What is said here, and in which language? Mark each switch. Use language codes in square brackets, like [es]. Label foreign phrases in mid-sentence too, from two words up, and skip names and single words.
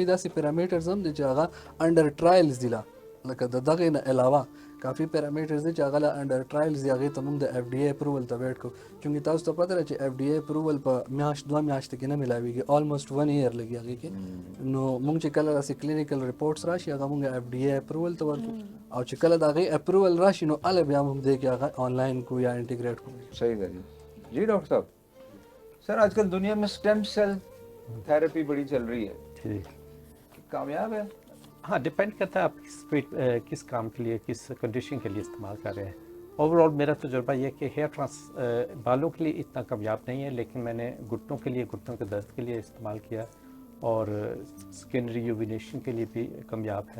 [ps] داسې پیرامیټرز هم دي چې هغه [en] under trials [ps] دي لا لکه د دغې نه علاوه کافی پیرامیټرز دي چې هغه له [en] under trials [ps] دی هغې ته موږ د [en] FDA approval [ps] ته ویټ کوو چونکې تاسو ته پته ده چې [en] FDA approval [ps] په میاشت 2 میاشتې کې نه میلاویږي [en] almost 1 year [ps] لګي هغې کې نو موږ چې کله داسې [en] clinical reports [ps] راشي هغه موږ [en] FDA approval [ps] ته ورکړو او چې کله د هغې اپروول راشي نو هله بیا هم دی کې هغه آنلاین کو یا انټیګریټ کو. [ur] صحیح ہے جی ڈاکٹر صاحب. سر آج کل دنیا میں [en] stem cell therapy [ur] بڑی چل رہی ہے, جی کامیاب ہے؟ ہاں ڈپینڈ کرتا ہے آپ کس کام کے لیے کس کنڈیشن کے لیے استعمال کر رہے ہیں. [en] over all [ur] میرا تجربہ یہ ہے کہ بالوں کے لیے اتنا کامیاب نہیں ہے, لیکن میں نے گھٹنوں کے لیے گھٹنوں کے درد کے لیے استعمال کیا اور [en] skin rejuvenation [ur] کے لیے بھی کامیاب ہے.